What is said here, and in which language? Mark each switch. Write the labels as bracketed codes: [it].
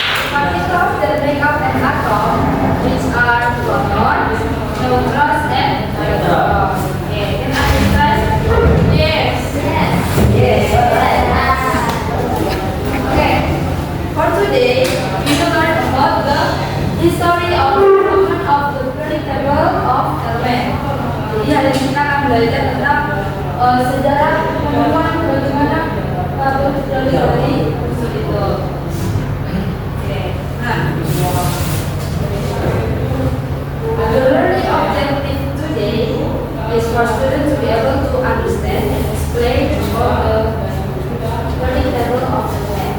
[en] Particles that make up an atom, which are protons, neutrons, and electrons. Okay, can I explain? Yes. Yes. Okay. For today, we will learn about the history of development of the periodic table of elements. [id] Jadi hari ini kita akan belajar tentang sejarah penemuan bagaimana tabel periode dari unsur itu. Oke. [en] Nah, the learning objective today is for students to be able to understand and explain about the periodic table of elements.